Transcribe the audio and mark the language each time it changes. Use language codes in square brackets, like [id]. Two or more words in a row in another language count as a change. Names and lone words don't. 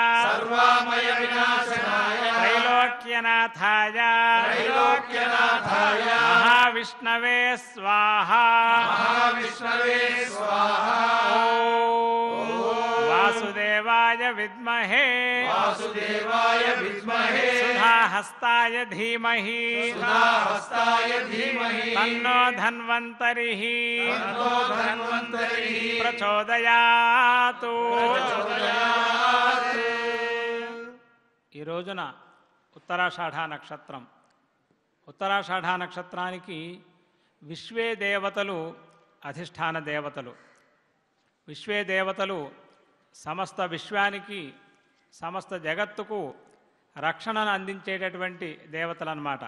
[sa] त्रैलोक्यनाथाय महाविष्णवे स्वाहा वासुदेवाय विद्महे सुधाहस्ताय धीमहि तन्नो धन्वन्तरिः [te] प्रचोदयातु ఈ రోజున ఉత్తరాషాఢ నక్షత్రం. ఉత్తరాషాఢ నక్షత్రానికి విశ్వే దేవతలు అధిష్టాన దేవతలు. విశ్వే దేవతలు సమస్త విశ్వానికి, సమస్త జగత్తుకు రక్షణను అందించేటటువంటి దేవతలు అన్నమాట.